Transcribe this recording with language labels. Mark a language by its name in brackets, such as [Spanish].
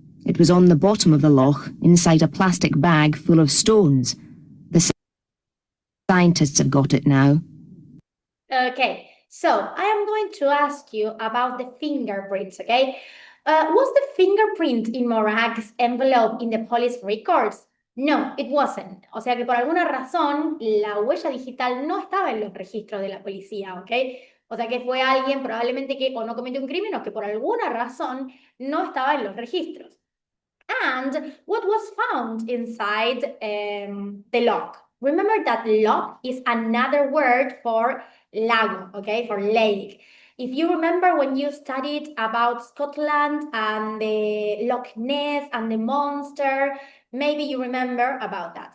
[English] It was on the bottom of the loch, inside a plastic bag full of stones. The scientists have got it now." Okay, so I am going to ask you about the fingerprints, okay? Was the fingerprint in Morag's envelope in the police records? No, it wasn't. [Spanish] O sea que por alguna razón la huella digital no estaba en los registros de la policía, ¿ok? O sea que fue alguien probablemente que o no cometió un crimen o que por alguna razón no estaba en los registros. [English] And what was found inside the lock? Remember that lock is another word for lago, okay, for lake. If you remember when you studied about Scotland and the Loch Ness and the monster, maybe you remember about that.